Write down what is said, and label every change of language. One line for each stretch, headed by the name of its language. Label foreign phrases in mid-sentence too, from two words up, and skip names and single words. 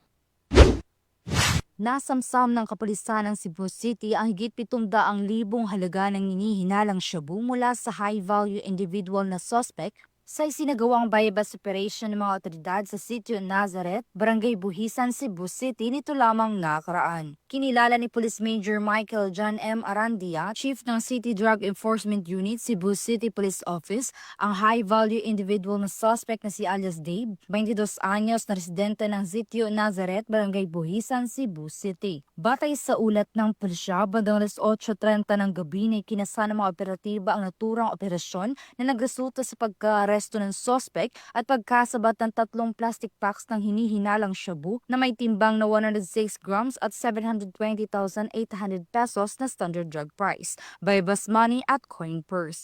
Filipino: Nasamsam ng kapulisan ng Cebu City ang higit 700,000 halaga ng hinihinalang shabu mula sa
English: high-value individual
Filipino: na suspect sa isinagawang
English: bypass operation
Filipino: ng mga otoridad sa Sitio Nazareth, Barangay Buhisan, Cebu City nito lamang nakaraan. Kinilala ni Police Major Michael John M. Arandia, Chief ng City Drug Enforcement Unit, Cebu City Police Office, ang
English: high-value individual
Filipino: na suspect na si alias Dave, 22 anyos na residente ng Sitio Nazareth, Barangay Buhisan, Cebu City. Batay sa ulat ng pulisya, bandang 8:30 ng gabi na ikinasa ng mga operatiba ang naturang operasyon na nagresulta sa pagka-aresto ng suspect at pagkasabat ng 3
English: plastic packs
Filipino: ng hinihinalang shabu na may timbang na 106 grams at 720,800 pesos na
English: standard drug price, bypass money
Filipino: at
English: coin purse.